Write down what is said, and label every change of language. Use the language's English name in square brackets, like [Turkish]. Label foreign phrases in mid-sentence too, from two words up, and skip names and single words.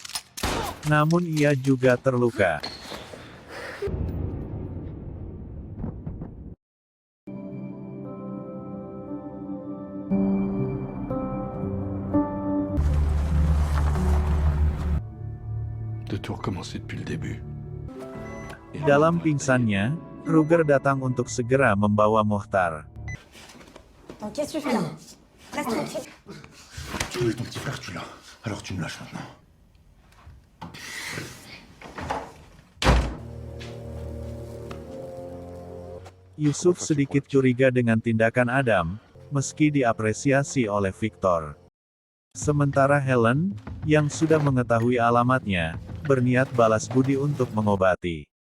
[Indonesian] Namun ia juga terluka. [French] De tout recommencer depuis le début. [Indonesian] Dalam pingsannya, Kruger datang untuk segera membawa Mohtar. [French] Donc, qu'est-ce que tu fais là? Reste tranquille. Tu voulais ton petit frère, tu l'as. Alors tu me lâches maintenant. [Indonesian] Yusuf sedikit curiga dengan tindakan Adam, meski diapresiasi oleh Victor. Sementara Helen, yang sudah mengetahui alamatnya, berniat balas budi untuk mengobati.